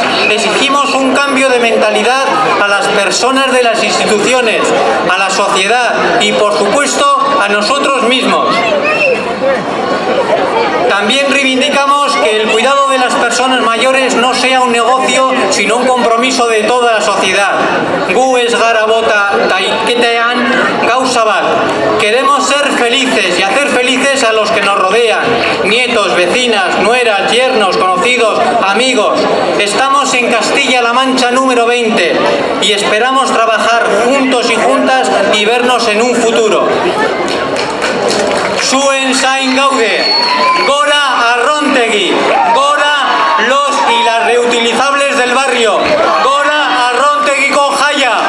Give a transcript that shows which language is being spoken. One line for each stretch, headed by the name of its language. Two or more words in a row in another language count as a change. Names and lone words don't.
Spanish: Exigimos un cambio de mentalidad a las personas de las instituciones, a la sociedad y, por supuesto, a nosotros mismos. También reivindicamos que el cuidado de las personas mayores no sea un negocio, sino un compromiso de toda la sociedad.
Basque: Gu ez gara bota taiketean gauza bat.
Spanish: Queremos ser felices y hacer felices a los que nos rodean. Nietos, vecinas, nueras, yernos, conocidos, amigos. Estamos en Castilla-La Mancha número 20 y esperamos trabajar juntos y juntas y vernos en un futuro.
Basque: Zuen zain gaude, gora Arrontegui, gora
Spanish: los y las reutilizables del barrio,
Basque: gora Arrontegiko jaia.